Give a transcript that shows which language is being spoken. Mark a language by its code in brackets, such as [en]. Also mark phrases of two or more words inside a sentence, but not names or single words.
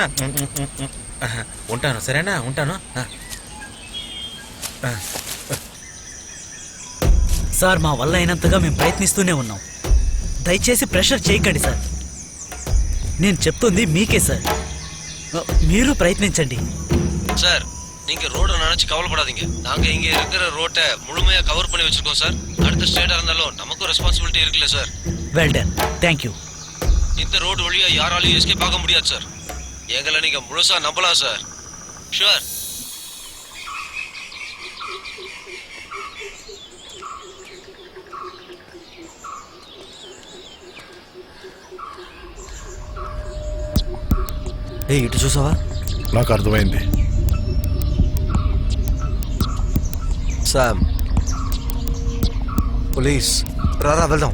[te] ఉంటాను, సరేనా? ఉంటాను. సార్, మా వల్ల అయినంతగా మేము ప్రయత్నిస్తూనే ఉన్నాం. దయచేసి ప్రెషర్ చేయకండి సార్. నేను చెప్తుంది మీకే సార్. మీరు ప్రయత్నించండి [ta] சார், நீங்க ரோட நினைச்சு கவலைப்படாதீங்க. நாங்க இங்க இருக்கிற ரோட்டை முழுமையா கவர் பண்ணி வச்சிருக்கோம் சார். அடுத்த ஸ்டேட்டா இருந்தாலும் நமக்கும் ரெஸ்பான்சிபிலிட்டி இருக்குல்ல சார். [en] Well done, thank you. [ta] இந்த ரோடு வழியா யாராலையும் எஸ்கேப் ஆக முடியாது சார். எங்களை நீங்க முழுசா நம்பலாம் சார். ஷூர். [te] ఏ ఇటు చూసావా? నాకు అర్థమైంది. శామ్, పోలీస్, రారా వెళ్దాం.